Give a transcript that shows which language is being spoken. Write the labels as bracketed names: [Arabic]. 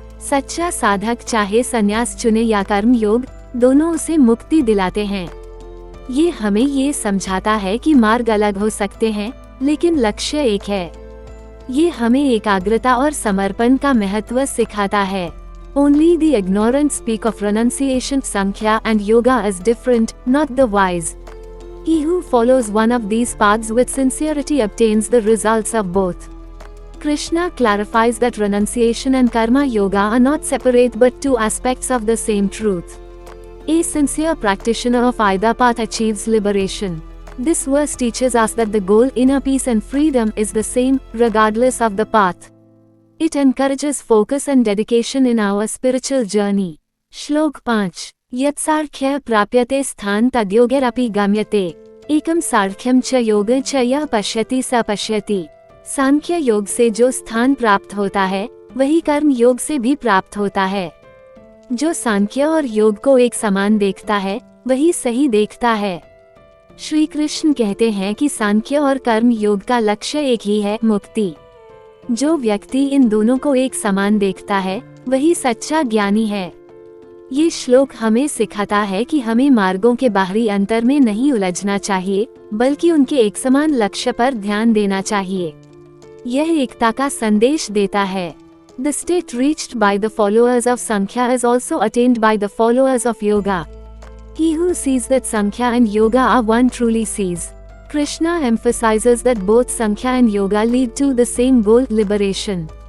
[Hindi] सच्चा साधक चाहे संन्यास चुने या कर्म योग, दोनों उसे मुक्ति दिलाते हैं। ये हमें ये समझाता है कि मार्ग अलग हो सकते हैं, लेकिन लक्ष्य एक है। ये हमें एकाग्रता और समर्पण का महत्व सिखाता है। [English] Only the ignorant speak of renunciation, Sankhya and yoga as different, not the wise. He who follows one of these paths with sincerity obtains the results of both. Krishna clarifies that renunciation and karma yoga are not separate but two aspects of the same truth. A sincere practitioner of either path achieves liberation. This verse teaches us that the goal, inner peace and freedom, is the same, regardless of the path. It encourages focus and dedication in our spiritual journey. [Sanskrit] श्लोक 5 यत्साङ्ख्य प्राप्यते स्थान तद्योगैरपि गम्यते एकम साङ्ख्यम च योग च यः पश्यति स पश्यति। [Hindi] सांख्य योग से जो स्थान प्राप्त होता है, वही कर्म योग से भी प्राप्त होता है। जो सांख्य और योग को एक समान देखता है, वही सही देखता है। श्री कृष्ण कहते हैं कि सांख्य और कर्म योग का लक्ष्य एक ही है, मुक्ति। जो व्यक्ति इन दोनों को एक समान देखता है, वही सच्चा ज्ञानी है। ये श्लोक हमें सिखाता है कि हमें मार्गों के बाहरी अंतर में नहीं उलझना चाहिए, बल्कि उनके एक समान लक्ष्य पर ध्यान देना चाहिए। यह एकता का संदेश देता है। [English] The state reached by the followers of Sankhya is also attained by the followers of Yoga. He who sees that Sankhya and Yoga are one truly sees. Krishna emphasizes that both Sankhya and Yoga lead to the same goal, liberation.